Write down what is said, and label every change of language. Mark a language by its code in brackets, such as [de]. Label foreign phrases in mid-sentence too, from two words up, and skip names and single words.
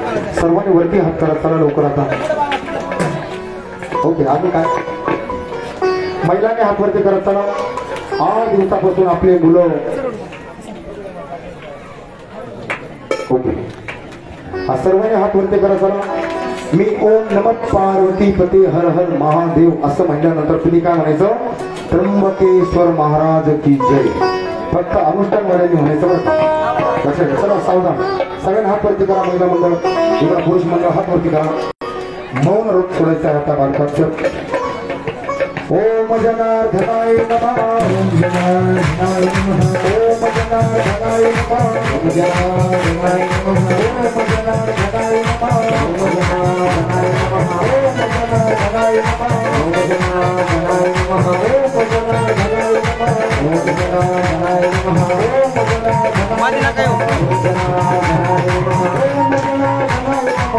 [mr] सर्वांनी वरती हात करा. चला लवकर आता. ओके. आम्ही काय महिलांनी हात वरती करत चला. 8 दिवसापासून आपले मुलं ओके सर्वांनी हात वरती करत चला. मी [sa] ओम नमः पार्वती पते हर हर महादेव [mr] असं म्हटल्यानंतर तुम्ही काय म्हणायचं, [hi] त्र्यंबकेश्वर महाराज की जय. [mr] फक्त अनुष्ठान वाल्यांनी म्हणायचं बरं. लक्षात घ्या. चला सावधान. सगळ्यांना हात वरती करा. महिला मंडळ किंवा पुरुष मंडळ हात वरती करा. मौन रोग सोडायचा आहे आता बालकाचं. [sa] ओम जनार्दनाय नमः. ओम जनार्दनाय नमः. ओम जनार्दनाय नमः. ओम जनार्दनाय नमः. ओम जनार्दनाय नमः. ओम जनार्दनाय नमः. ओम जनार्दनाय नमः. ओम जनार्दनाय नमः. ओम जनार्दनाय नमः. ओम जनार्दनाय नमः. ओम जनार्दनाय [mr] मादी ना काय हो. [sa] ओम जनार्दनाय नमः. ओम जनार्दनाय नमः.